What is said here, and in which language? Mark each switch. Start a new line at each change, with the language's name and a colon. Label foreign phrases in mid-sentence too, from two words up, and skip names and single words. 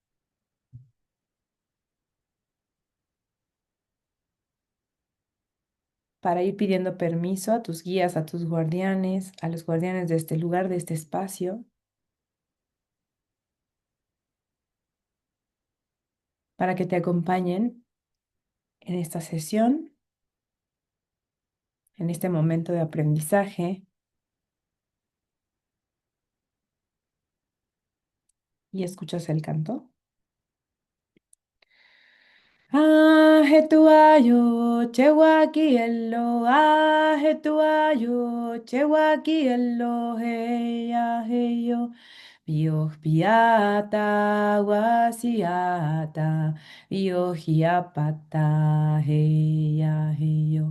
Spanish: para ir pidiendo permiso a tus guías, a tus guardianes, a los guardianes de este lugar, de este espacio, para que te acompañen en esta sesión, en este momento de aprendizaje. Y escuchas el canto. Ajetuayo, chewakielo, ajetuayo, chewakielo, heya, heyo. Biohiata, wasiata, biohiapata, heya, heyo.